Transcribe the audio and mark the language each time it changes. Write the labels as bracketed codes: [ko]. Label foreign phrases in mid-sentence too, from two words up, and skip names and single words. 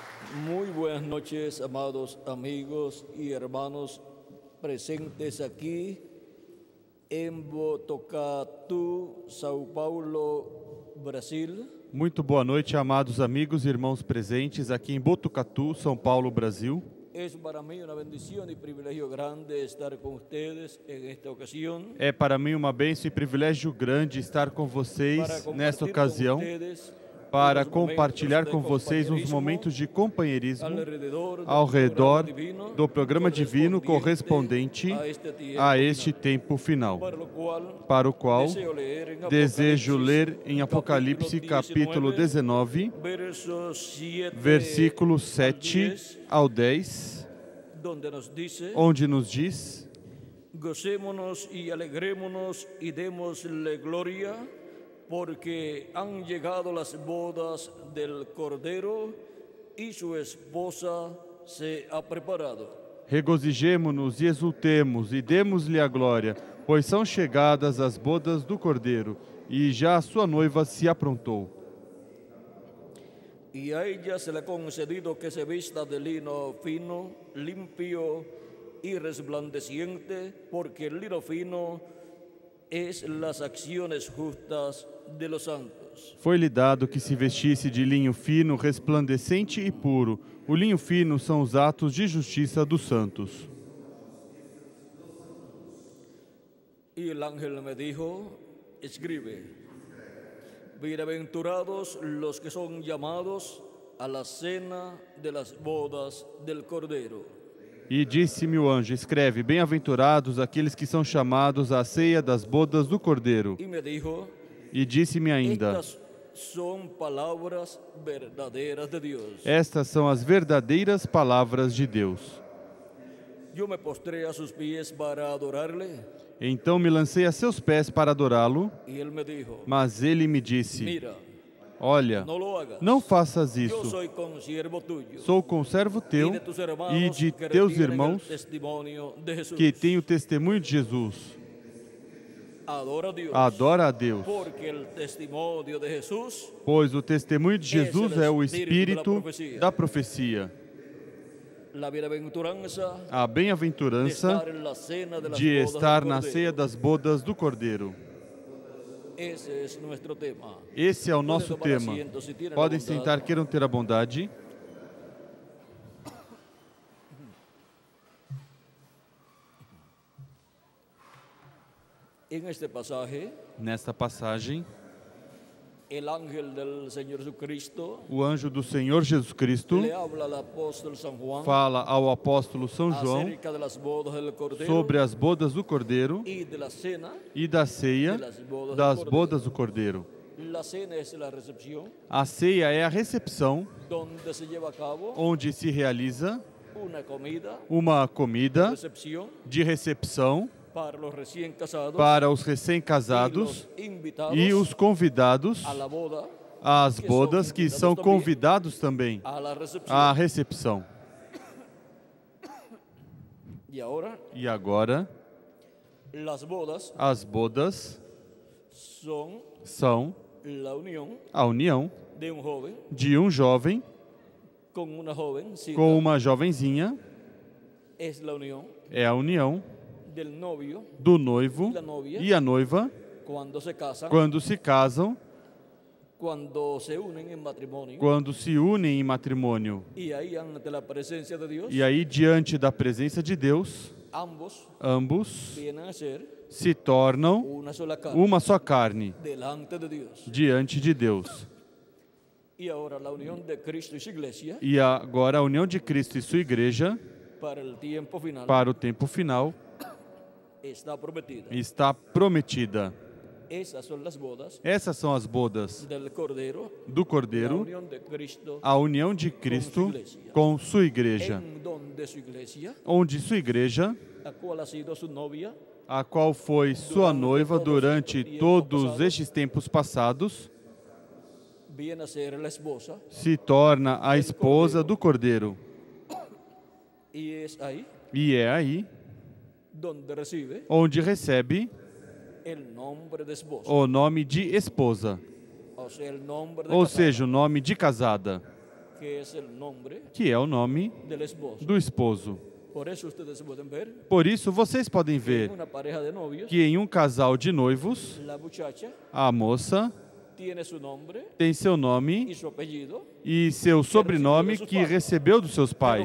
[es] Muy buenas noches, amados amigos y hermanos presentes aquí en Botucatu, São Paulo, Brasil. [pt] Muito boa noite, amados amigos e irmãos presentes aqui em Botucatu, São Paulo, Brasil. [es] Es para mí una bendición y privilegio grande estar con ustedes en esta ocasión. [pt] É para mim uma bênção e privilégio grande estar com vocês nesta ocasião para compartilhar com vocês uns momentos de companheirismo ao redor do programa divino correspondente a este tempo final, para o qual desejo ler em Apocalipse capítulo 19, versículos 7 ao 10, onde nos diz: [es] Gocémonos y alegrémonos y démosle gloria, porque han llegado las bodas del Cordero y su esposa se ha preparado. [pt] Regozijemo-nos e exultemos e demos-lhe a glória, pois são chegadas as bodas do Cordeiro e já a sua noiva se aprontou. [es] Y a ella se le ha concedido que se vista de lino fino, limpio y resplandeciente, porque el lino fino es las acciones justas de los santos. [pt] Foi-lhe dado que se vestisse de linho fino, resplandecente e puro. O linho fino são os atos de justiça dos santos. [es] Y el ángel me dijo: escribe, bienaventurados los que son llamados a la cena de las bodas del Cordero. [pt] E disse-me o anjo: escreve, bem-aventurados aqueles que são chamados à ceia das bodas do Cordeiro. [es] Y me dijo: [pt] E disse-me ainda: [es] estas son palabras verdaderas de Dios. [pt] estas são as verdadeiras palavras de Deus. [es] Yo me postré a sus pies para adorarle. [pt] Então me lancei a seus pés para adorá-lo, [es] Y él me dijo: [pt] mas ele me disse: [es] mira, [pt] olha, [es] no lo hagas. [pt] não faças [es] Yo [pt] isso. [es] soy consiervo tuyo [pt] Sou conservo teu [es] y de tus hermanos [pt] e de [es] que [pt] teus [es] retienen [pt] irmãos [es] el testimonio de Jesús. [pt] que têm o testemunho de Jesus. [es] Adora a Dios. [pt] Adora a Deus, [es] Porque el testimonio de Jesús [pt] pois o testemunho de Jesus é o espírito da profecia. [es] la bienaventuranza [pt] A [es] de [pt] bem-aventurança [es] estar en la cena de las [pt] de [es] bodas [pt] estar [es] del [pt] na [es] Cordero. [pt] ceia das bodas do Cordeiro. [es] Ese es nuestro tema. [pt] Esse é o nosso Podem tomar tema. assento, se tiram a Podem bondade. sentar, queiram ter a bondade. [es] En este pasaje, [pt] Nesta passagem, [es] el ángel del Señor Jesucristo [pt] o anjo do Senhor Jesus Cristo [es] le habla al apóstol San Juan [pt] fala ao apóstolo São João [es] acerca de las bodas del Cordero [pt] sobre as bodas do Cordeiro [es] y de la cena. [pt] e da ceia das bodas do Cordeiro. [es] La cena es la recepción, [pt] A ceia é a recepção, [es] donde se lleva a cabo [pt] onde se realiza [es] una comida, [pt] uma comida [es] recepción [pt] de recepção [es] para los recién casados [pt] para os [es] y [pt] recém-casados [es] los invitados [pt] e os convidados [es] a la boda, [pt] às bodas, que são convidados também [es] a la recepción. [pt] à recepção. [es] Y ahora, [pt] E agora, [es] las bodas [pt] as bodas [es] son [pt] são [es] la unión [pt] a união [es] de un joven [pt] de um jovem [es] con una jovencita. [pt] com uma jovenzinha, [es] Es la unión [pt] é a união [es] del novio [pt] do noivo e a noiva [es] cuando se casan, [pt] quando se casam, [es] cuando se unen en matrimonio. [pt] quando se unem em matrimônio. [es] Y ahí ante la presencia de Dios, [pt] E aí, diante da presença de Deus, [es] ambos [pt] ambos [es] vienen a ser [pt] se tornam [es] una sola carne [pt] uma só carne [es] delante de Dios. [pt] diante de Deus. [es] Y ahora la unión de Cristo y su iglesia [pt] E agora a união de Cristo e sua igreja, [es] para el tiempo final [pt] para o tempo final, [es] está prometida. [pt] está prometida. [es] Esas son las bodas [pt] Essas são as bodas [es] del Cordero, [pt] do [es] la [pt] Cordeiro, [es] unión de Cristo, [pt] a união de Cristo com sua igreja, [es] en donde su iglesia, [pt] onde sua igreja, [es] la cual ha sido su novia, [pt] a qual foi sua noiva durante todos estes tempos passados, [es] viene a ser la esposa. [pt] se torna a esposa do Cordeiro. [es] Y es ahí [pt] E é aí [es] donde recibe [pt] onde recebe [es] el nombre de esposa. [pt] o nome de esposa, [es] O sea, el nombre de [pt] ou [es] casada. [pt] seja, o nome de casada. que é o nome do esposo. Por isso, vocês podem ver que em um casal de noivos, a moça tem seu nome e seu sobrenome que recebeu dos seus pais.